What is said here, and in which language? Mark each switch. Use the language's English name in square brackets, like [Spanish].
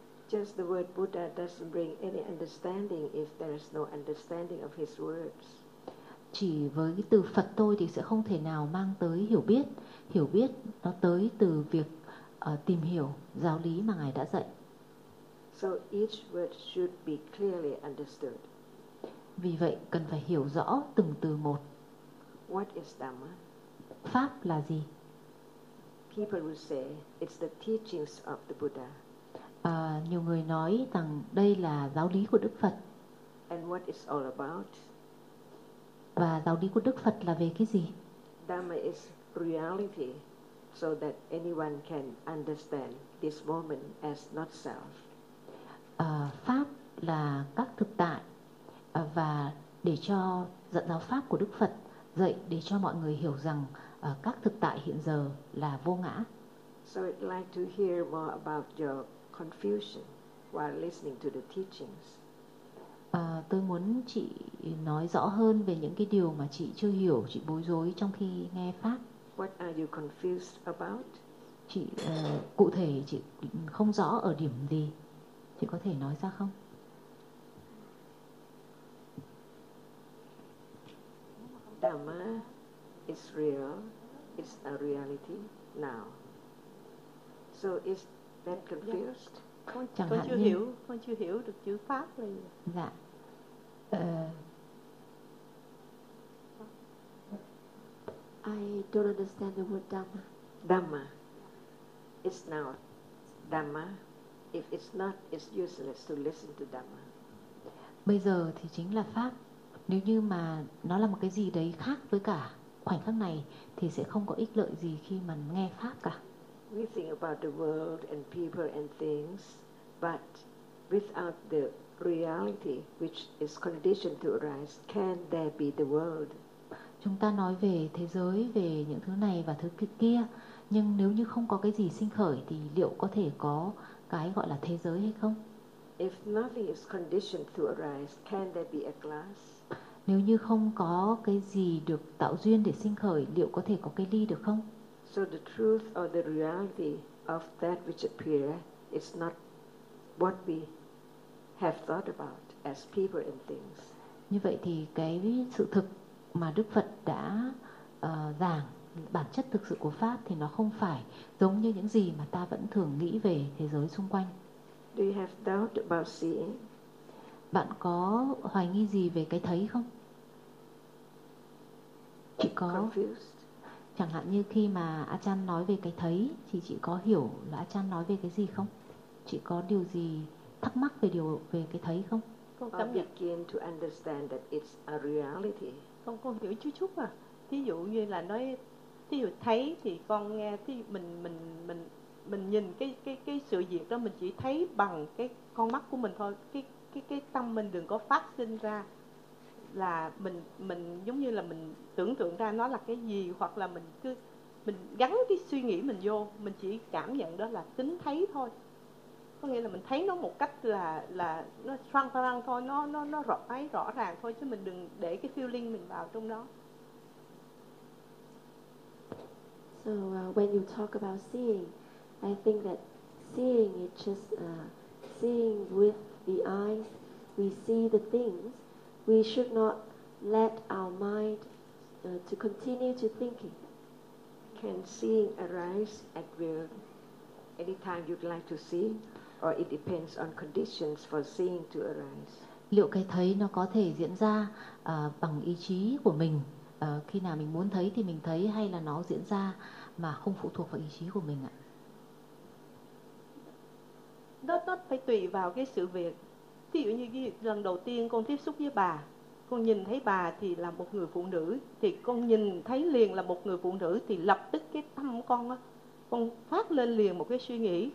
[English] Just the word Buddha doesn't bring any understanding if there is no understanding of his words. [Vietnamese] Chỉ với cái từ Phật thôi thì sẽ không thể nào mang tới hiểu biết. Hiểu biết nó tới từ việc tìm hiểu giáo lý mà Ngài đã dạy. [English] So each word should be clearly understood. [Vietnamese] Vì vậy cần phải hiểu rõ từng từ một. [English] What is Dhamma? [Vietnamese] Pháp là gì? [English] People will say it's the teachings of the Buddha. [Vietnamese] Nhiều người nói rằng đây là giáo lý của Đức Phật. [English] And what is all about? [Vietnamese] Và giáo lý của Đức Phật là về cái gì? [English] Dhamma is reality, so that anyone can understand this moment as not self. [Vietnamese] Pháp là các thực tại, và để cho dẫn giáo pháp của Đức Phật dạy để cho mọi người hiểu rằng các thực tại hiện giờ là vô ngã. [English] So I'd like to hear more about your confusion while listening to the teachings. [Vietnamese] Tôi muốn chị nói rõ hơn về những cái điều mà chị chưa hiểu, chị bối rối trong khi nghe pháp. [English] What are you confused about? [Vietnamese] Chị cụ thể chị không rõ ở điểm gì. Chị có thể nói ra không? [English] Dhamma is real. It's a reality now. So is that confused? [Vietnamese] Con chưa hiểu được chữ pháp là gì. Dạ. [English] I don't understand the word Dhamma. Dhamma. It's now Dhamma. If it's not, it's useless to listen to Dhamma. [Vietnamese] Bây giờ thì chính là pháp. Nếu như mà nó là một cái gì đấy khác với cả khoảnh khắc này thì sẽ không có ích lợi gì khi mà nghe pháp cả. [English] We think about the world and people and things, but without the reality which is conditioned to arise, can there be the world? [Vietnamese] Chúng ta nói về thế giới, về những thứ này và thứ kia, nhưng nếu như không có cái gì sinh khởi thì liệu có thể có cái gọi là thế giới hay không? [English] If nothing is conditioned to arise, can there be a glass? [Vietnamese] Nếu như không có cái gì được tạo duyên để sinh khởi, liệu có thể có cái ly được không? [English] So the truth or the reality of that which appears is not what we have thought about as people and things. [Vietnamese] Như vậy thì cái sự thực mà Đức Phật đã giảng, bản chất thực sự của pháp thì nó không phải giống như những gì mà ta vẫn thường nghĩ về thế giới xung quanh. [English] Do you have doubt about seeing? [Vietnamese] Bạn có hoài nghi gì về cái thấy không? Chị có. [English] Confused. [Vietnamese] Chẳng hạn như khi mà Achan nói về cái thấy thì chị có hiểu là Achan nói về cái gì không? Chị có điều gì thắc mắc về điều về cái thấy không? Con cảm nhận. [English] Begin to understand that it's a reality. [Vietnamese] Con hiểu chút chút à. Thí dụ như là nói, thí dụ thấy thì con nghe, thí dụ mình nhìn cái sự việc đó, mình chỉ thấy bằng cái con mắt của mình thôi, cái tâm mình đừng có phát sinh ra là mình giống như là mình tưởng tượng ra nó là cái gì, hoặc là mình cứ mình gắn cái suy nghĩ mình vô, mình chỉ cảm nhận đó là tính thấy thôi. Có nghĩa là mình thấy nó một cách là nó transparent thôi, nó rõ ấy, rõ ràng thôi, chứ mình đừng để cái feeling mình vào trong đó. [English] So when you talk about seeing, I think that seeing is just seeing with the eyes. We see the things. We should not let our mind to continue to thinking. Can seeing arise at will anytime you'd like to see, or it depends on conditions for seeing to arise? [Vietnamese] Liệu cái thấy nó có thể diễn ra bằng ý chí của mình, khi nào mình muốn thấy thì mình thấy, hay là nó diễn ra mà không phụ thuộc vào ý chí của mình ạ? Nó phải tùy vào cái sự việc. Thí dụ như lần đầu tiên con tiếp xúc với bà, con nhìn thấy bà thì là một người phụ nữ, thì con nhìn thấy liền là một người phụ nữ, thì lập tức cái tâm con á, con phát lên liền một cái suy nghĩ.